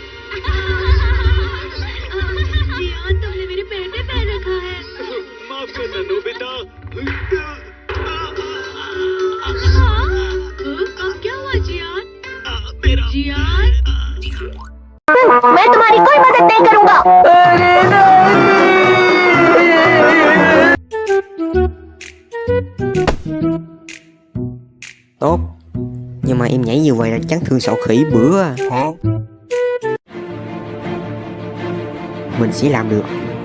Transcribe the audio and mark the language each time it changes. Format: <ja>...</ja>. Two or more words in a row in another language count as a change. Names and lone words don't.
<hi>जियान, तुमने मेरे पैर पे पैर रखा है। माफ करना नोबिता। अब क्या हुआ जियान? मेरा जियान? मैं तुम्हारी कोई मदद नहीं करूंगा।</hi> <vi>Tốt. Nhưng mà em nhảy như vậy là chấn thương sọ khỉ bữa à. Mình sẽ làm được.</vi>